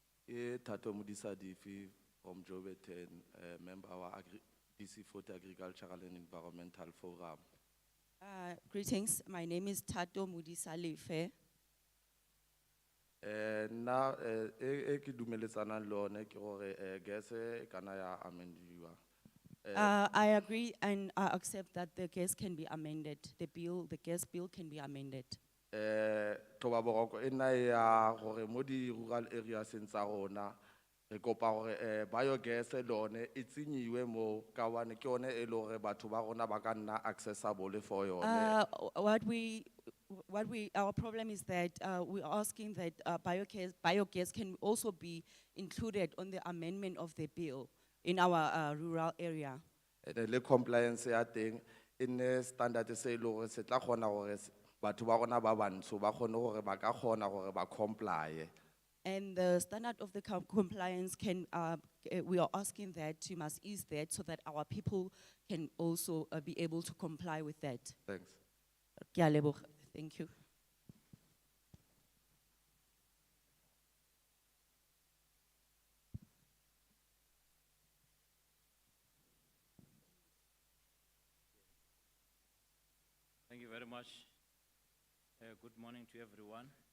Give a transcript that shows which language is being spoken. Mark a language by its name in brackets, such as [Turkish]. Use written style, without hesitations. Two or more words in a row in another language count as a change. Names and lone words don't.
[English] Tato Mudisa Difi from Joburg, member of our DC for the Agricultural and Environmental Forum. Greetings, my name is Tato Mudisa Lefe. [Tswana] Now, ki dumeletsana le yone ke gore gas e kana ya amendiwa. [English] I agree and I accept that the gas can be amended. The gas bill can be amended. [Tswana] Toba boroko ena ya gore mo di [English] rural areas [Tswana] tsa rona re kopa gore biogas le yone e tsenyiwe mo ka wane ke yone e le gore batho ba rona ba ka nna [English] accessible for [Tswana] yone. [English] Our problem is that we're asking that biogas can also be included on the amendment of the bill in our rural area. [Tswana] Le compliance ya teng [English] in standard [Tswana] se le gore se tla kgona gore batho ba rona ba bantsho ba kgone gore ba ka kgona gore ba comply. [English] And the standard of the compliance can, we are asking that you must ease that so that our people can also be able to comply with that. Thanks. [Tswana] Ke a leboga. [English] Thank you. Thank you very much. Good morning to everyone.